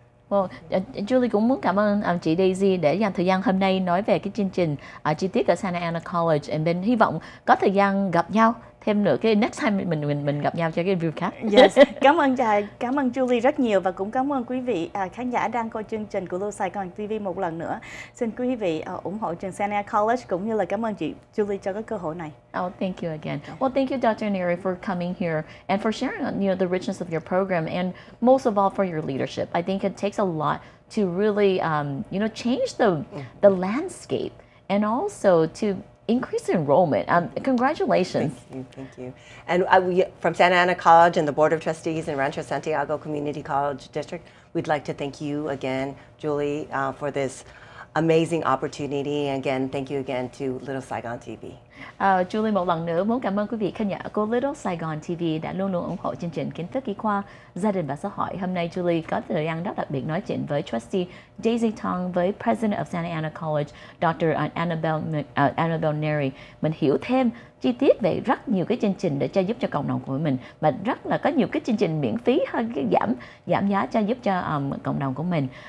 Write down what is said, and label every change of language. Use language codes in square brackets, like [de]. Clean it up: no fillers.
[vi] Well, Julie cũng muốn cảm ơn chị Daisy để dành thời gian hôm nay nói về cái chương trình chi tiết ở Santa Ana College, [en] and then [vi] hy vọng có thời gian gặp nhau thêm nữa cái [en] next time [vi] mình gặp nhau cho cái review khác. [en] Yes. [vi] Cảm ơn Julie rất nhiều và cũng cảm ơn quý vị khán giả đang coi chương trình của LittleSaigon TV một lần nữa. Xin quý vị ủng hộ trường Santa Ana College cũng như là cảm ơn chị Julie cho cái cơ hội này. [en] Oh, thank you again. Well, thank you, Dr. Nery, for coming here and for sharing, the richness of your program, and most of all for your leadership. I think it takes a lot to really, change the landscape and also to increase enrollment. Congratulations. Thank you. And we, from Santa Ana College and the Board of Trustees and Rancho Santiago Community College District, we'd like to thank you again, Julie, for this amazing opportunity. And again, thank you again to Little Saigon TV. [vi] Julie một lần nữa muốn cảm ơn quý vị khán giả của Little Saigon TV đã luôn luôn ủng hộ chương trình Kiến thức y khoa, gia đình và xã hội. Hôm nay Julie có thời gian rất đặc biệt nói chuyện với Trustee DaisyTong, với President of Santa Ana College, Dr. Annabelle Nery. Mình hiểu thêm chi tiết về rất nhiều cái chương trình để cho giúp cho cộng đồng của mình, mà rất là có nhiều cái chương trình miễn phí hơn, cái giảm giá cho giúp cho cộng đồng của mình.